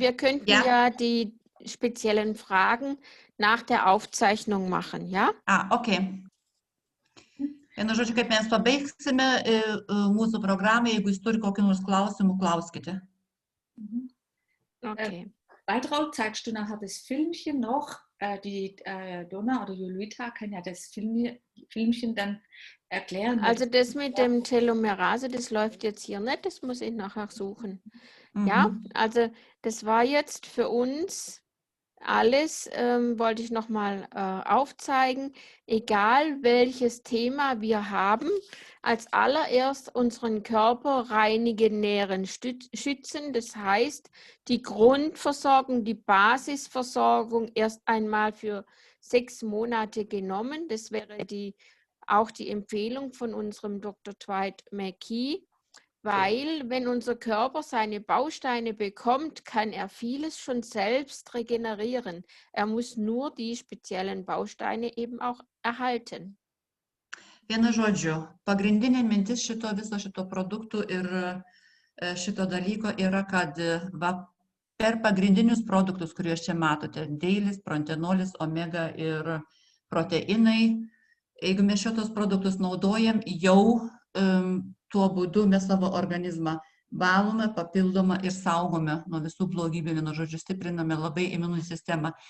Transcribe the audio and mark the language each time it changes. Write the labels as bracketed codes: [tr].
[de] Wir könnten ja die speziellen Fragen nach der Aufzeichnung machen, ja? Okay. [lt] Vienu žodžiu, kaip mes pabaigsime mūsų programą, jeigu jūs turite kokį nors klausimų, klauskite. Okay. [de] Waltraud, zeigst du nachher das Filmchen noch? Die Donna oder Jolita kann ja das Filmchen dann erklären. Also das mit dem Telomerase, das läuft jetzt hier nicht, das muss ich nachher suchen. Ja, also das war jetzt für uns alles, wollte ich nochmal aufzeigen, egal welches Thema wir haben, als allererst unseren Körper reinigen, nähren, schützen. Das heißt, die Grundversorgung, die Basisversorgung erst einmal für 6 Monate genommen. Das wäre auch die Empfehlung von unserem Dr. Dwight McKee. Weil, wenn unser Körper seine Bausteine bekommt, kann er vieles schon selbst regenerieren. Er muss nur die speziellen Bausteine eben auch erhalten. [lt] Vienu žodžiu, pagrindinė mintis viso šito produktų ir šito dalyko yra, kad per pagrindinius produktus, kuriuos čia matote, deilis, prontenolis, omega ir proteinai, jeigu mes šitos produktus naudojam, jau tuo būdu mes savo organizmą valome, papildome ir saugome nuo visų blogybių, vienu žodžiu, stipriname labai imuninę sistemą.